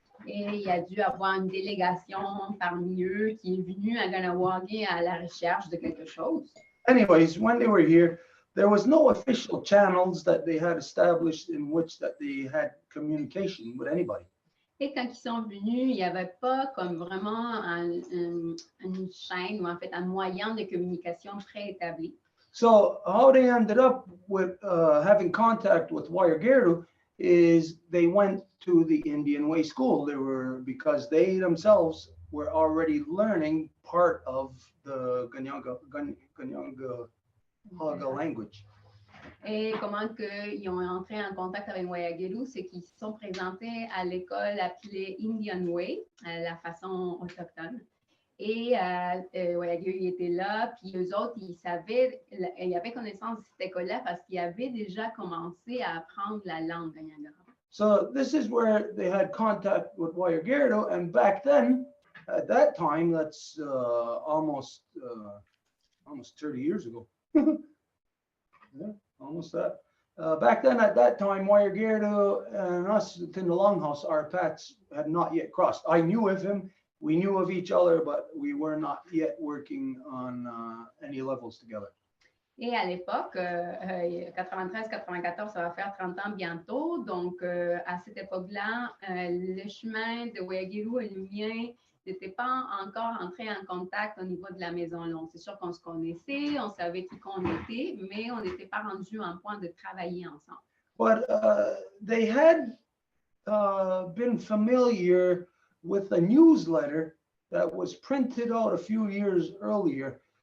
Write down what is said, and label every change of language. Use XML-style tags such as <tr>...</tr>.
<fr>Et il y a dû avoir une délégation parmi eux qui est venue à Ganawagi à la recherche de quelque chose.</fr> <en>Anyways, when they were here, there was no official channels that they had established in which that they had communication with anybody.</en> <fr>Et quand ils sont venus, il n'y avait pas comme vraiment une chaîne ou en fait un moyen de communication préétabli.</fr> <en>So how they ended up with having contact with Wayageru is they went to the Indian Way School. Because they themselves were already learning part of the Ganyangahaga language.</en> <fr>Et comment ils ont entré en contact avec Wayagelu, c'est qu'ils se sont présentés à l'école appelée Indian Way, la façon autochtone. Et Wayagelu était là, puis eux autres, ils avaient connaissance de cette école-là parce qu'ils avaient déjà commencé à apprendre la langue Ganyagara.</fr> <en>So this is where they had contact with Wayagero, and back then, at that time, that's almost 30 years ago. Yeah, almost that. Back then, at that time, Wayagero and us in the Longhouse, our paths had not yet crossed. I knew of him, we knew of each other, but we were not yet working on any levels together.</en> <fr>Et à l'époque, 93-94, ça va faire 30 ans bientôt. Donc, à cette époque-là, le chemin de Wayagelu et le mien n'était pas encore entré en contact au niveau de la Maison Longue. C'est sûr qu'on se connaissait, on savait qui qu'on était, mais on n'était pas rendu à un point de travailler ensemble.</fr> <en>But they had been familiar with a newsletter that was printed out a few years earlier.</en>